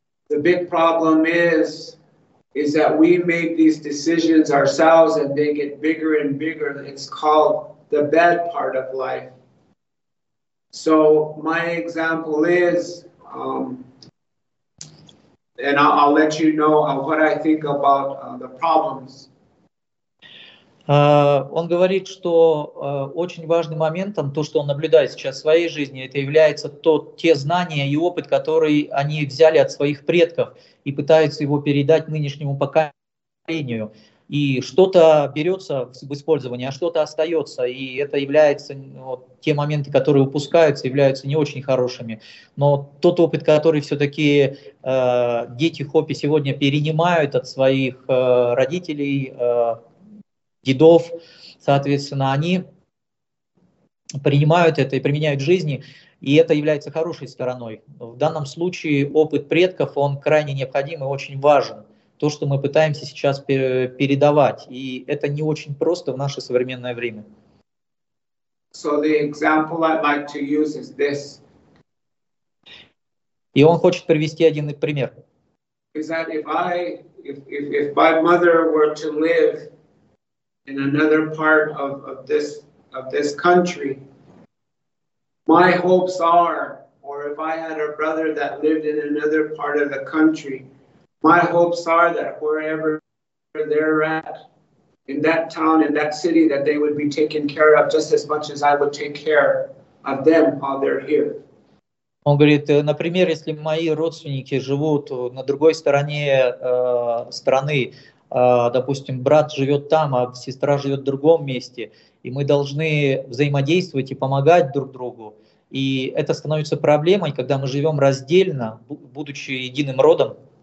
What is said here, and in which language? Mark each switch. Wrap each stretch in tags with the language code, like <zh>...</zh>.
<en>The big problem is that we make these decisions ourselves and they get bigger and bigger. It's called the bad part of life. So my example is, and I'll let you know what I think about the problems.</en> <ru>Он говорит, что очень важным моментом, то, что он наблюдает сейчас в своей жизни, это является те знания и опыт, которые они взяли от своих предков и пытаются его передать нынешнему поколению. И что-то берется в использование, а что-то остается, и это является те моменты, которые упускаются, являются не очень хорошими. Но тот опыт, который все-таки дети Хопи сегодня перенимают от своих родителей, дедов, соответственно, они принимают это и применяют в жизни, и это является хорошей стороной. В данном случае опыт предков, он крайне необходим и очень важен. То, что мы пытаемся сейчас передавать, и это не очень просто в наше современное время.</ru> <en>So the example I'd like to use is this.</en> <ru>И он хочет привести один пример.</ru> <en>Is that if my mother were to live in another part of this country, my hopes are, or if I had a brother that lived in another part of the country, my hopes are that wherever they're at, in that town, in that city, that they would be taken care of just as much as I would take care of them while they're here.</en> <ru>Он говорит, например, если мои родственники живут на другой стороне страны, допустим, брат живет там, а сестра живет в другом месте, и мы должны взаимодействовать и помогать друг другу. И это становится проблемой, когда мы живем раздельно, будучи единым родом.</ru>